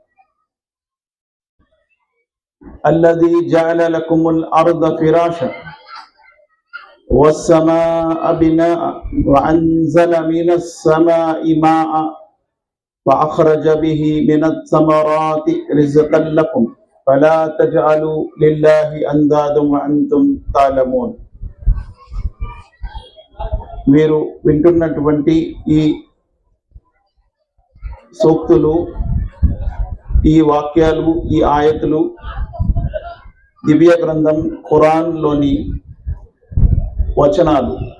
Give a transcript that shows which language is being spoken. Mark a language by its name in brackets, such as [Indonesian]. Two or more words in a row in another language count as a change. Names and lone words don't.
[Arabic] الذي جعل لكم الأرض فراشا والسماء بناء وأنزل من السماء ماء فأخرج به من الثمرات رزقا لكم فلا تجعلوا لله أندادا وأنتم تعلمون. [Telugu] మీరు వింటున్నటువంటి ఈ సూక్తులు, ఈ వాక్యాలు, ఈ ఆయతులు దివ్య గ్రంథం ఖురాన్లోని వచనాలు.